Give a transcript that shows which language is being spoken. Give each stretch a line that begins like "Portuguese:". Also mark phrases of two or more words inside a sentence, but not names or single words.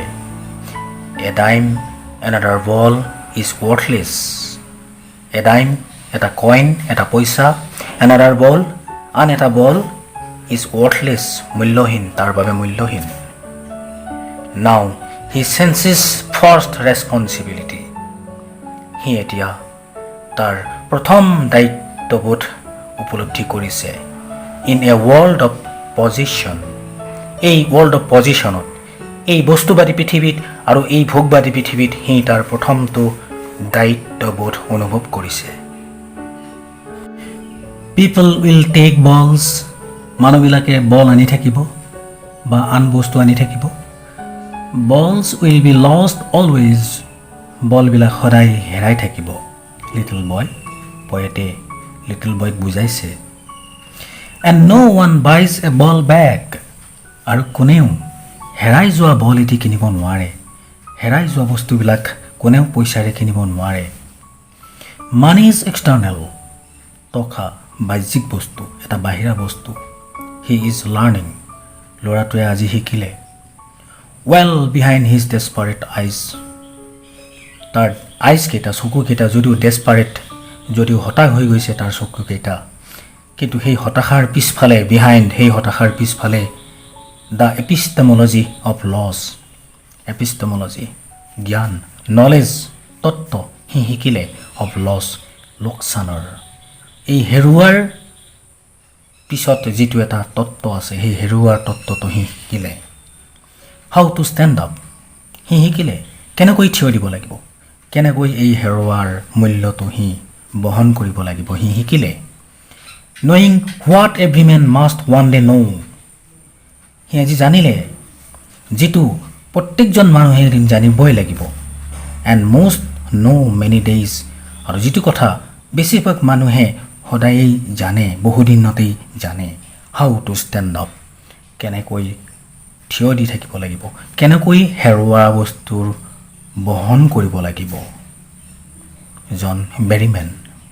English: A dime, another ball is worthless. A dime,
Assamese: এটা কইন, এটা পইচা,
English: another ball,
Assamese: আন এটা বল
English: is worthless,
Assamese: মূল্যহীন, তাৰ বাবে মূল্যহীন.
English: Now he senses first responsibility.
Assamese: সি এতিয়া তাৰ প্ৰথম দায়িত্ববোধ উপলব্ধি কৰিছে.
English: In a world of possession.
Assamese: এই
English: world of possession
Assamese: ত এই বস্তুবাদী পৃথিৱীত আৰু এই ভোগবাদী পৃথিৱীত সি তাৰ প্ৰথমটো দায়িত্ববোধ অনুভৱ কৰিছে.
English: People will take balls.
Assamese: মানুহবিলাকে বল আনি থাকিব বা আন বস্তু আনি থাকিব.
English: Balls will be lost always.
Assamese: বলবিলাক সদায় হেৰাই থাকিব.
English: Little boy.
Assamese: পয়েটে
English: little boyক
Assamese: বুজাইছে.
English: And no one buys a ball back.
Assamese: আৰু কোনেও হেৰাই যোৱা বল এটি কিনিব নোৱাৰে. হেৰাই যোৱা বস্তুবিলাক কোনেও পইচাৰে কিনিব নোৱাৰে.
English: Money is external.
Assamese: টকা বাহ্যিক বস্তু, এটা বাহিৰা বস্তু.
English: He is learning.
Assamese: ল'ৰাটোৱে আজি শিকিলে.
English: Well behind his desperate eyes.
Assamese: তাৰ আইজকেইটা চকুকেইটা যদিও ডেছপাৰেট, যদিও হতাশ হৈ গৈছে তাৰ চকুকেইটা, কিন্তু সেই হতাশাৰ পিছফালে বিহাইণ্ড সেই হতাশাৰ পিছফালে
English: the epistemology of loss.
Assamese: এপিষ্টেমলজি জ্ঞান, নলেজ, তত্ত্ব সি শিকিলে
English: of loss
Assamese: লোকচানৰ. এই হেৰুৱাৰ পিছত যিটো এটা তত্ত্ব আছে সেই হেৰুৱাৰ তত্ত্বটো সি শিকিলে.
English: how to stand up.
Assamese: সি শিকিলে কেনেকৈ থিয় দিব লাগিব, কেনেকৈ এই হেৰুৱাৰ মূল্যটো সি বহন কৰিব লাগিব সি শিকিলে.
English: Knowing what every man must one day know.
Assamese: সি আজি জানিলে যিটো প্ৰত্যেকজন মানুহে এদিন জানিবই লাগিব.
English: And most know many days.
Assamese: আৰু যিটো কথা বেছিভাগ মানুহে সদায়েই জানে, বহুদিনতেই জানে.
English: How to stand up.
Assamese: কেনেকৈ থিয় দি থাকিব লাগিব, কেনেকৈ হেৰুৱা বস্তুৰ বহন কৰিব লাগিব. জন বেৰিমেন.